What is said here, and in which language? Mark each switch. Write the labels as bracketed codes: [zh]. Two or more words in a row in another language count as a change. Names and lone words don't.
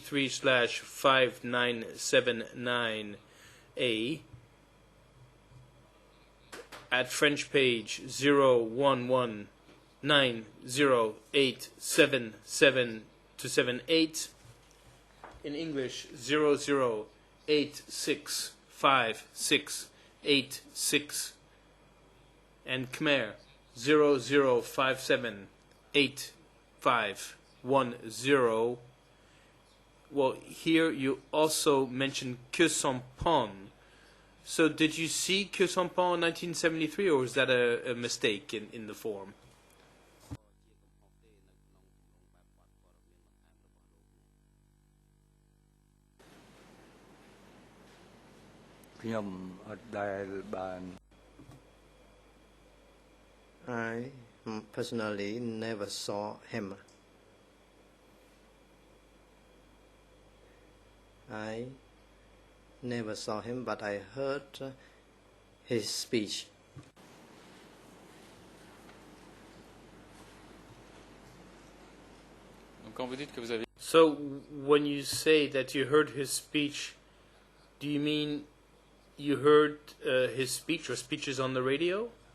[en] E3/5979A at French page 011908777 to 78, in English 00865686, and Khmer 00578510. Well, here you also mentioned Que Sampon. So did you see Que Sampon in 1973, or was that a mistake in the form? [km] ខ្ញុំអត់ដែលបាន [en] I personally never saw him. I never saw him, but I heard his speech. [fr] Donc Quand vous dites que vous avez... [en] So, when you say that you heard his speech, do you mean you heard his speech or speeches on the radio?